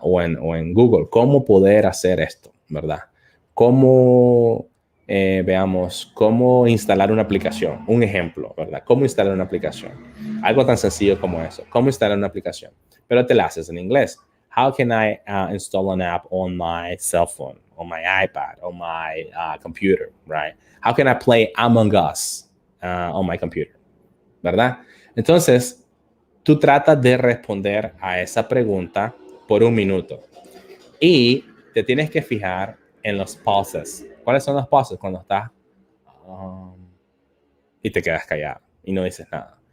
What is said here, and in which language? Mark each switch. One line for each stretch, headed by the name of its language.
Spanish: O en Google. ¿Cómo poder hacer esto, verdad? ¿Cómo, veamos, cómo instalar una aplicación? Un ejemplo, ¿verdad? ¿Cómo instalar una aplicación? Algo tan sencillo como eso. ¿Cómo instalar una aplicación? Pero te la haces en inglés.
English: How can I install an app on my cell phone, on my iPad, on my computer, right? How can I play Among Us on my computer,
Spanish: ¿verdad? Entonces, tú tratas de responder a esa pregunta por un minuto y te tienes que fijar en los pauses. ¿Cuáles son los pauses? Cuando estás y te quedas callado y no dices nada.